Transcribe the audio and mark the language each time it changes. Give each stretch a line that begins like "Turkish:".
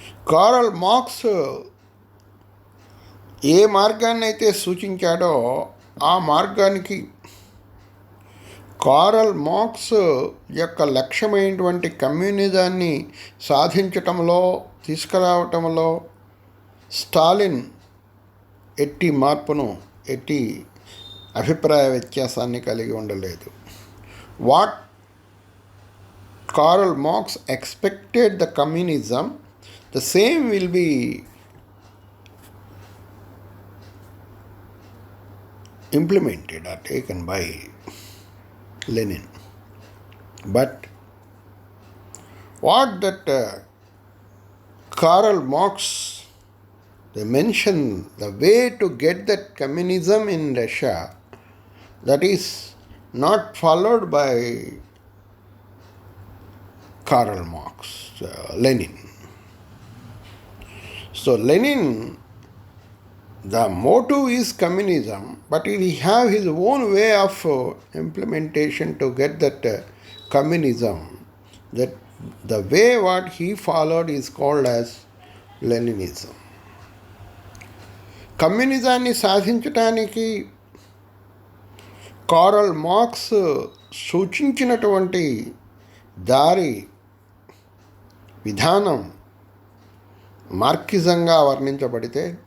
Telugu: Karl Marx ఏ మార్గాన్ని అయితే సూచించాడో ఆ మార్గానికి కార్ల్ మార్క్స్ యొక్క లక్ష్యమైనటువంటి కమ్యూనిజాన్ని సాధించటంలో, తీసుకురావటంలో స్టాలిన్ ఎట్టి మార్పును, ఎట్టి అభిప్రాయ వ్యత్యాసాన్ని కలిగి ఉండలేదు.
English: What Karl Marx expected the communism, the same will be implemented or taken by Lenin. But what that Karl Marx, they mention the way to get that communism in Russia, that is not followed by Karl Marx, Lenin. So Lenin, the motive is communism, but he have his own way of implementation to get that communism. That the way what he followed is called as Leninism.
Telugu: కమ్యూనిజాన్ని సాధించటానికి Karl Marx సూచించినటువంటి దారి విధానం మార్క్సిజంగా వర్ణించబడితే,